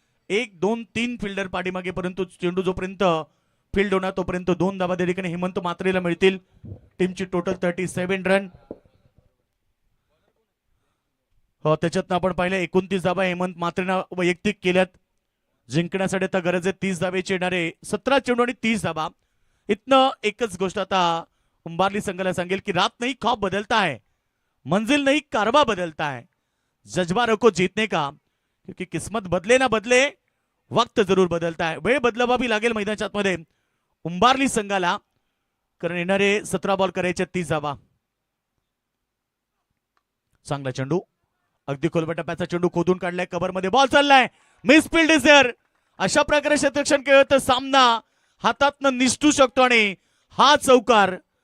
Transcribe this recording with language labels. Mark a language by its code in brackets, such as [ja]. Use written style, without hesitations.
[mr] 1 2 3 fielder पाठीमागे, परंतु चेंडू जोपर्यंत फील्ड होणार तोपर्यंत 2 धावा त्या ठिकाणी हेमंत म्हात्रेला मिळतील. टीमची टोटल 37 रन. हो, त्याच्यातनं आपण पाहिलं 29 धावा हेमंत म्हात्रेनं वैयक्तिक केल्यात. जिंकण्यासाठी आता गरज आहे 30 धावेची. येणारे 17 चेंडू आणि 30 धावा. इथनं एकच गोष्ट आता उंबारली संघाला सांगेल की [hi] रात नहीं ख्वाब बदलता है, मंजिल नहीं कारवा बदलता है, जज्बा रखो जीतने का, क्योंकि किस्मत बदले ना बदले वक्त जरूर बदलता है. [mr] वेळ बदलावा भी लागेल मैदानाच्या आतमध्ये उंबारली संघाला, कारण येणारे 17 बॉल करायचे 30 धावा. चांगला चेंडू, अगदी खोलवर टप्प्याचा चेंडू खोदून काढलाय, कव्हर मध्ये बॉल चाललाय, [en] Misfield is there. [mr] अशा प्रकारे क्षेत्ररक्षण केलं तर सामना हातातनं निसटू शकतो आणि हा चौकार.